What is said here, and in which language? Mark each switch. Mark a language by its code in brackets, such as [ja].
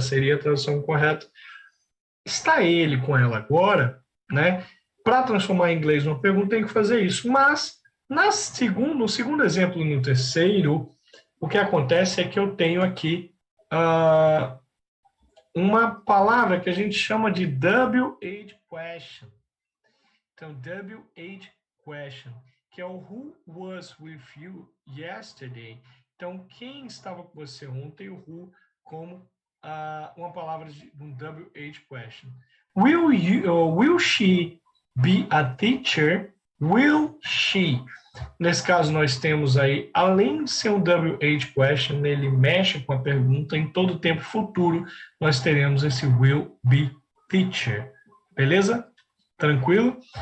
[pt] Seria a tradução correta. Está ele com ela agora, né? Para transformar em inglês numa pergunta, tem que fazer isso. Mas, no segundo exemplo e no terceiro, o que acontece é que eu tenho aqui uma palavra que a gente chama de WH question. [en] Então, WH question, [pt] que é o [en] who was with you yesterday. [pt] Então, quem estava com você ontem, o who como uma palavra de um WH question. [en] Will she be a teacher? [pt] Will she? Nesse caso, nós temos aí, além de ser um WH question, ele mexe com a pergunta, em todo tempo futuro, nós teremos esse [en] will be teacher. [pt] Beleza? Tranquilo?